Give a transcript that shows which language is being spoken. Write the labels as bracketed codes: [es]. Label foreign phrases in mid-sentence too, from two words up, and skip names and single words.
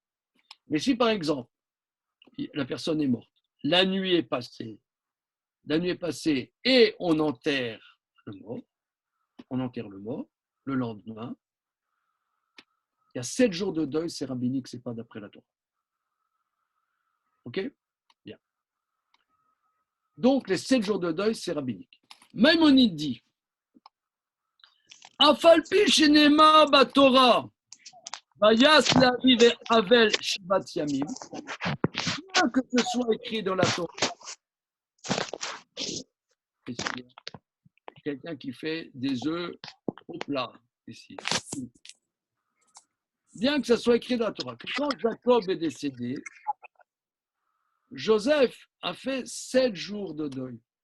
[fr] Mais si par exemple, la personne est morte, la nuit est passée et on enterre le mort, le lendemain, il y a 7 jours de deuil, c'est rabbinique, c'est pas d'après la Torah. Ok? Bien. Donc les 7 jours de deuil, c'est rabbinique. Maïmonide dit, [he] אף על פי שנאמר בתורה, ויעש לאביו אבל שבעת ימים, [fr] bien que ce soit écrit dans la Torah. Quelqu'un qui fait des œufs au plat ici. Bien que ça soit écrit dans la Torah, que quand Jacob est décédé, Joseph a fait 7 jours de deuil.